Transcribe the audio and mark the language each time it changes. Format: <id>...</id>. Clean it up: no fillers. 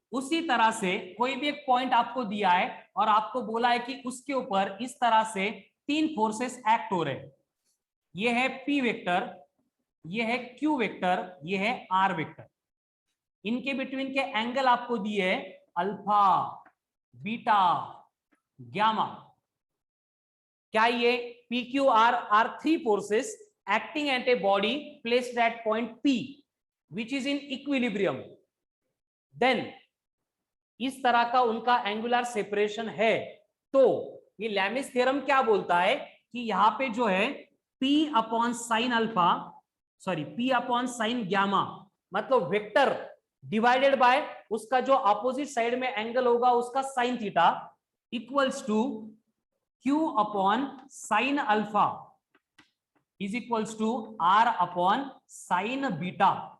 <hi>उसी तरह से कोई भी एक पॉइंट आपको दिया है और आपको बोला है कि उसके ऊपर इस तरह से तीन फोर्सेस एक्ट हो रहे हैं। ये है P वेक्टर, ये है Q वेक्टर, ये है R वेक्टर। इनके बिटवीन के एंगल आपको दिए है अल्फा, बीटा, गामा। क्या ये</hi> <en>PQR are three forces acting at a body placed at point P which is in equilibrium?</en> <hi>Then इस तरह का उनका एंगुलर सेपरेशन है। तो ये लैमिस थ्योरम क्या बोलता है कि यहाँ पे जो है P upon sine alpha, sorry P upon sine gamma, मतलब वेक्टर डिवाइडेड बाय उसका जो अपोजिट साइड में एंगल होगा उसका sine theta equals to Q upon sine alpha is equals to R upon sine beta.</hi>